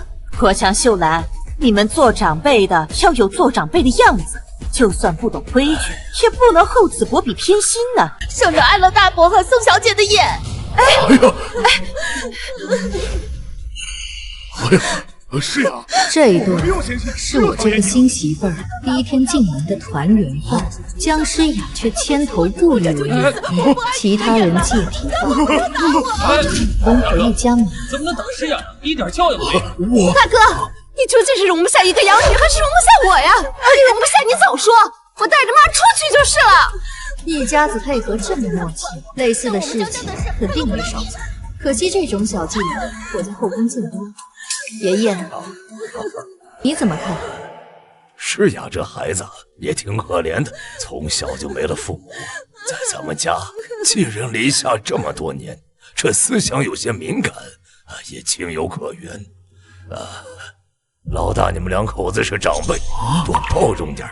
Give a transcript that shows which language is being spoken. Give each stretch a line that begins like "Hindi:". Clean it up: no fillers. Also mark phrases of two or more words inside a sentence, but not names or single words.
Chinese: 國強秀蘭，你們做長輩的要有做長輩的樣子，就算不懂規矩，也不能厚此薄彼偏心呢。省着礙了大伯和宋小姐的眼。是呀，這一頓是我這個新媳婦兒第1天進門的團圓飯，江詩雅卻牽頭不以為意，其他人借題發揮，攻回一家門。怎麼能等詩雅一點教養都沒有？大哥，你究竟是容不下一個養女，還是容不下我呀？你容不下你早說，我帶着媽出去就是了。一家子配合這麼默契，類似的事情肯定沒少做。可惜這種小伎倆我在後宮見多。爺爺，你怎麼看？詩雅這孩子也挺可憐的，從小就沒了父母，在咱們家寄人籬下這麼多年，這思想有些敏感，也情有可原。老大，你們2口子是長輩，多包容點。